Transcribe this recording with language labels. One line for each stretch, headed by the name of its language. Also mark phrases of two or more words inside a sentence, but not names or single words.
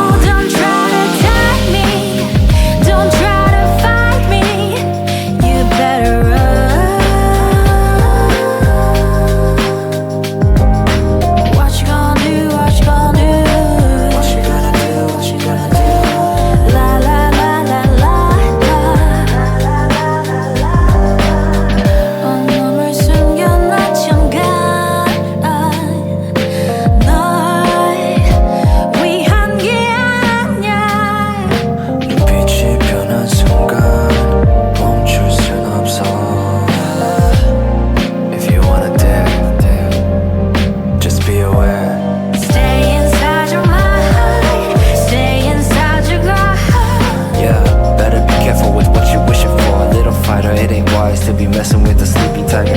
English: Oh, don't try to tie me, don't try to fight me. You better run. What you gonna do, what you gonna do? What you gonna do, what you gonna do? La la la la la la.
Korean: 온몸을 숨겨놔 잠깐 널 위한 게 아니야. 눈빛이 변한 순간 멈출 순 없어.
English: If you wanna dare, just be aware. Stay inside your mind, stay inside your gut. Yeah, better be careful with what you're wishing for. A little fighter, it ain't wise to be messing with a sleeping tiger.